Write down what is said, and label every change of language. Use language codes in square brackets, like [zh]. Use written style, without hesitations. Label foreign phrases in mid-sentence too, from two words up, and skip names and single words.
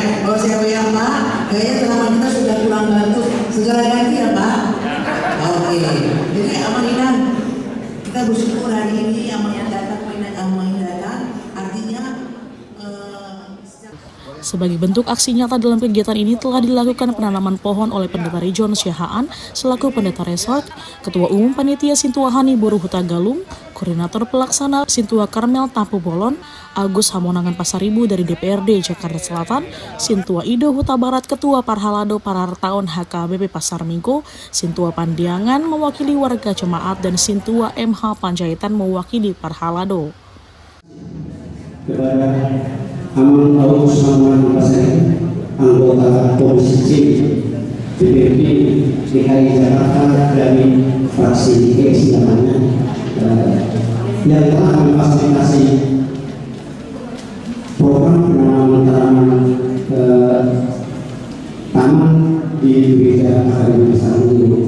[id] Kalau saya bilang Pak, kayaknya selama kita sudah kurang bagus, segera ganti ya Pak. Oke. Jadi Amang Indah, kita bersyukur hari ini Amang yang datang, artinya sebagai bentuk aksi nyata dalam kegiatan ini telah dilakukan penanaman pohon oleh Pendeta Rijon Syahaan selaku Pendeta Resort, Ketua Umum Panitia Sintua Hani Boru Huta Galung, Koordinator Pelaksana Sintua Karmel Tampu Bolon, Agus Hamonangan Pasaribu dari DPRD Jakarta Selatan, Sintua Ido Huta Barat Ketua Parhalado Parartaon HKBP Pasar Minggu, Sintua Pandiangan mewakili warga jemaat dan Sintua MH Panjaitan mewakili Parhalado. Amang Agus Hamonangan Pasaribu, anggota Komisi C DPRD DKI Jakarta dari fraksi DKI namanya, yang telah memfasilitasi program penanaman taman di gereja KPU Pasar Minggu.